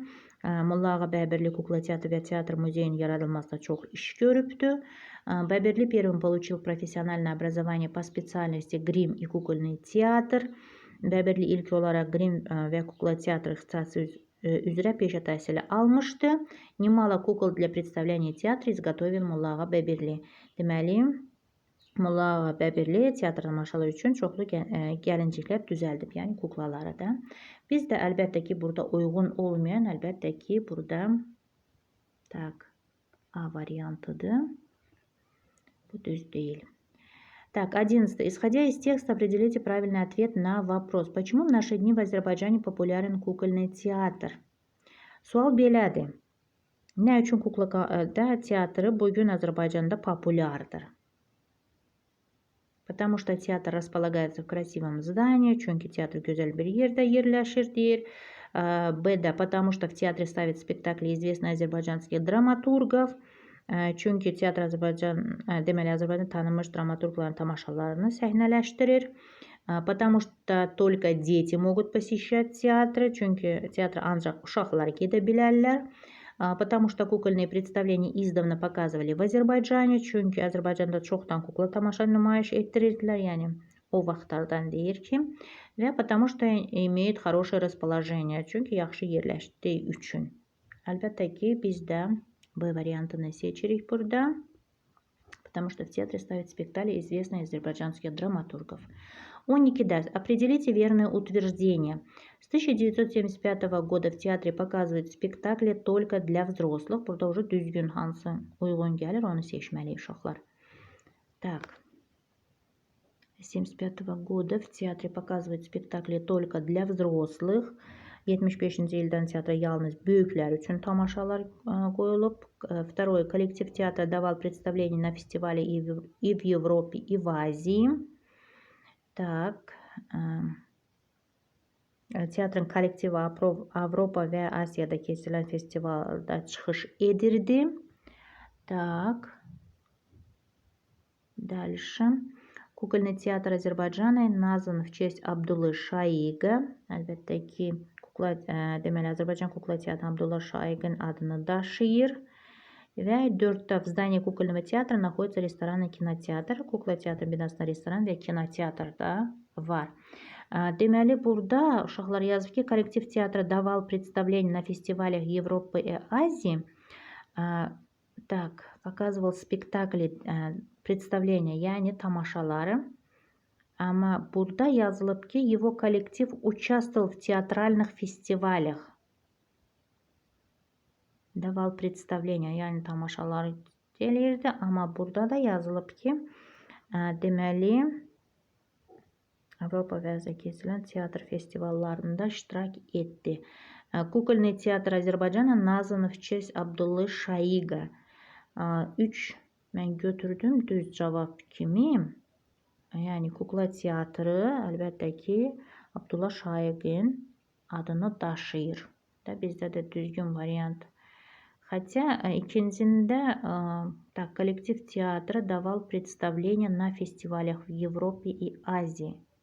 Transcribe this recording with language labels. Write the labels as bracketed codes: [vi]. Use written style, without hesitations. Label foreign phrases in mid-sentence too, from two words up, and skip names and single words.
[az] Molla Ağa Babirli Kukla teatrı və teatr muzeyinin yaradılmasında çox iş görübdü. [ru] Babirli первым получил профессиональное образование по специальности грим и кукольный театr. [az] Babirli ilk olaraq grim və kukla teatr ixtisası üzrə peşə təhsili almışdı. [ru] Немало кукол для представления театра изготовил Molla Ağa Babirli. [az] Deməli, Molla Ağa Bəbirli teatr tamaşaları üçün çoxlu gəlinciklər düzəldib, yəni kuklaları da. Biz də əlbəttə ki, burada uyğun olmayan, əlbəttə ki, burada A variantıdır. Bu düz değil. Так, 11. [ru] Исходя из текста, определите правильный ответ на вопрос. Почему в наши дни в Azərbaycani популярен кукольный театr? [az] Sual belədir. Nə üçün kukla teatrı bugün Azərbaycanda populyardır? [ru] Потому что театр располагается в красивом здании, [az] çünkü teatr güzel bir yerde yerləşir deyir. B-də, [ru] потому что в театре ставят спектакли известных азербайджанских драматургов. [az] Çünkü teatr deməli Azərbaycan tanınmış dramaturgların tamaşalarını səhnələşdirir. [ru] Потому что только дети могут посещать театры, [az] çünkü teatra ancaq uşaqlar gedə bilərlər. [ru] Потому что kukольные представления издавна показывали в Azərbaycane, [az] çünkü Azərbaycanda çoxdan kukla tamaşa nümayiş etdirirdilər, yəni o vaxtlardan deyir ki, və [ru] потому что имеет хорошее расположение, [az] çünkü yaxşı yerləşdiyi üçün. Əlbəttə ki, biz də B variantını seçirik burada, [ru] потому что в театре ставят спектакли известных азербайджанских драматургов. 12. Определите верное утверждение. С 1975 года в театре показывают спектакли только для взрослых. [az] Burada уже düzgün hansı uyğun gəlir, onu seçməliyik uşaqlar. [ru] Так. 1975 года в театре показывают спектакли только для взрослых. [az] 75-ci ildən teatra yalnız böyüklər üçün tamaşalar qoyulub. [ru] Второе. Коллектив театра давал представления на фестивале и в Европе, и в Азии. Так. [az] Teatrın kollektivi Avropa və Asiyada keçirilən festivalda çıxış edirdi. [ru] Так. Дальше. Кукольный театр Azərbaycana назван в честь Abdullah Şaiqə. [az] Əlbəttə ki, deməli Azərbaycan Kukla teatrı Abdullah Şaiqin adını daşıyır. [ru] Və 4-də в здании кукольного театра находится ресторан и кинотеатр. [az] Kukla teatrın binasında restoran və kinoteatr da var. Deməli, burada uşaqlar yazıb ki, kollektiv teatr [ru] давал представления на фестивалях Европы и Азии. Так, показывал спектакли, представления, [az] yəni tamaşaları. Ama burada yazılıb ki, [ru] его коллектив участвовал в театральных фестивалях. Давал представления, [az] yəni tamaşaları eləyirdi. Amma burada da yazılıb ki, deməli, Avropa və Asiya keçirilən teatr festivallarında iştirak etdi. [ru] Kukольный театр Azərbaycana назван в честь Abdullah Şaiqə. [az] 3 mən götürdüm düz cavab kimi. Yəni kukla teatrı əlbəttə ki Abdullah Şaiqin adını daşıyır. Bizdə də düzgün variant. [ru] Хотя ikincində так, коллектив театра давал представления на фестивалях в Европе и Азии.